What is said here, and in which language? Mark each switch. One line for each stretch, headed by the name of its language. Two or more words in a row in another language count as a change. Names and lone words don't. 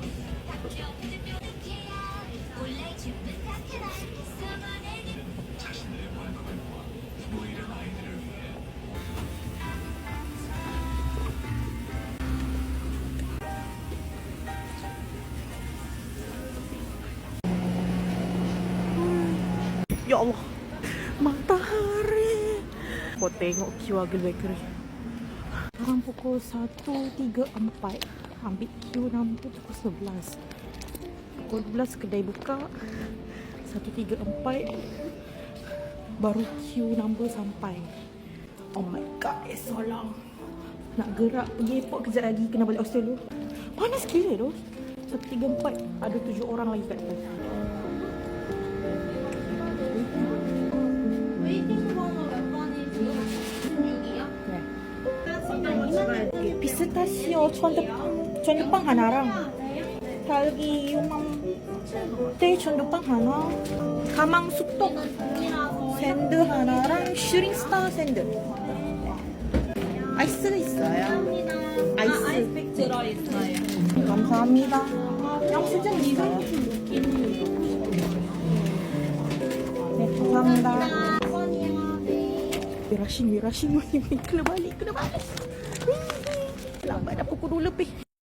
Korean: 자신의 마음을 모아 노이른 아이들을 위해
Malay: Ya Allah, matahari. Kau tengok queue Agil Bakery. Sekarang pukul 1.34. Ambil queue nombor pukul 11. Pukul 12 kedai buka. 1.34. Baru queue nombor sampai.
English: Oh my god, so long.
Malay: Nak gerak pergi airport kejap lagi. Kena balik hostel tu. Panas gila tu. 1.34. Ada 7 orang lagi kat depan.
Korean: 피스타치오 천두빵 하나랑 딸기 유망대 천두빵 하나, 가망 쑥떡 샌드 하나랑 슈링스타 샌드. 아이스가 있어요. 아이스팩 들어있어요. 감사합니다. 영수증 있어요. 네, 감사합니다.
Malay: Mirasin, kena balik. Lambat dah pukul 2 lebih.